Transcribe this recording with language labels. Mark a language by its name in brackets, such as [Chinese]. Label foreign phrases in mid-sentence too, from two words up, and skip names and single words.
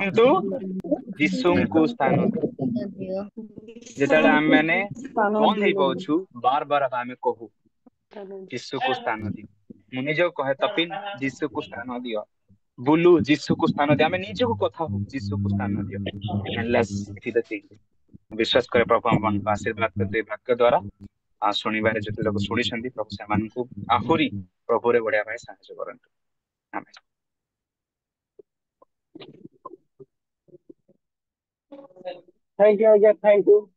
[Odia] କିନ୍ତୁ ଯୀଶୁଙ୍କୁ ସ୍ଥାନ ଦିଅ। ଯେତେବେଳେ ଆମେ ମାନେ ବନ୍ଦ ହେଇପାରୁଛୁ, ବାର ବାର ଆମେ କହୁ ଯୀଶୁକୁ ସ୍ଥାନ ଦିଅ। ମୁଁ ନିଜକୁ କହେ, ତପିନ ଯୀଶୁକୁ ସ୍ଥାନ ଦିଅ, ବୁଲୁ ଯୀଶୁକୁ ସ୍ଥାନ ଦିଅ। ଆମେ ନିଜକୁ କଥା ହଉ, ଯୀଶୁକୁ ସ୍ଥାନ ଦିଅ। [English] And let's see the thing। [Odia] ବିଶ୍ୱାସ କରେ ପ୍ରଭୁ ଆମମାନଙ୍କୁ ଆଶୀର୍ବାଦ କରିବେ ବାକ୍ୟ ଦ୍ଵାରା। ଶୁଣିବାରେ ଯେତେ ଲୋକ ଶୁଣିଛନ୍ତି ପ୍ରଭୁ ସେମାନଙ୍କୁ ଆହୁରି ପ୍ରଭୁରେ ବଢିବା ପାଇଁ ସାହାଯ୍ୟ କରନ୍ତୁ। ଆମେନ୍। [English] thank you ଆଜ୍ଞା, thank you.